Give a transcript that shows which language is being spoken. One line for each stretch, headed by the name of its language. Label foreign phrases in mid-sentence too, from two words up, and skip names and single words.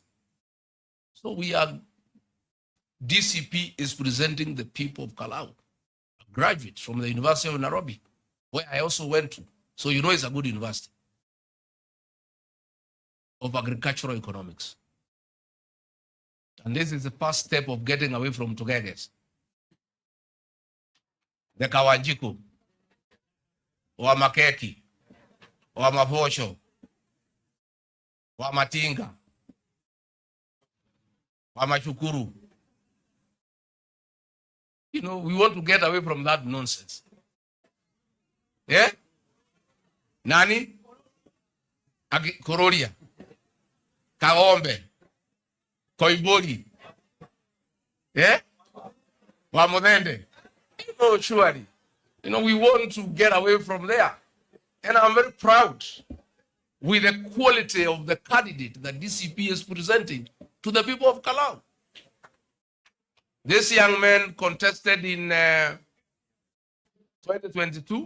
English: So DCP is presenting the people of Kalau, a graduate from the University of Nairobi, where I also went to. So you know it's a good university of agricultural economics. And this is the first step of getting away from Togeges. The Kawanjiku, wa Makeki, wa Mavosho, wa Matinga, wa Machukuru. You know, we want to get away from that nonsense. Yeah? Nani? Kororia, Kaombe, Koibori, yeah? Wamodende. You know, surely. You know, we want to get away from there. And I'm very proud with the quality of the candidate that DCP is presenting to the people of Kalau. This young man contested in 2022.